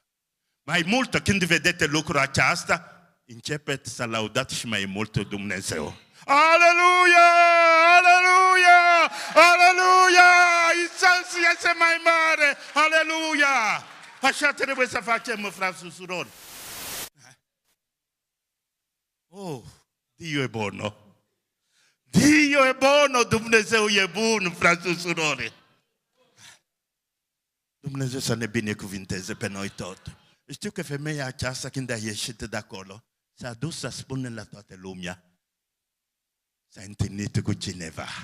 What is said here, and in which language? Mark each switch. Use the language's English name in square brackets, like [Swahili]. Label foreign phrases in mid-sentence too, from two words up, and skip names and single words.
[Romanian] Mai mult, când vedeți lucrul acesta, începeți să laudați și mai mult Dumnezeu. Aleluia! Aleluia! Aleluia! Iisus este mai mare! Aleluia! Așa trebuie să facem, frați și surori. [Italian] Dio e buono. Dio e buono, [Romanian] Dumnezeu e bun, frați și surori. Dumnezeu să ne binecuvinteze pe noi tot. Știu că femeia aceasta, când a ieșit de acolo, s-a dus să spună la toată lumea, s-a întâlnit cu cineva.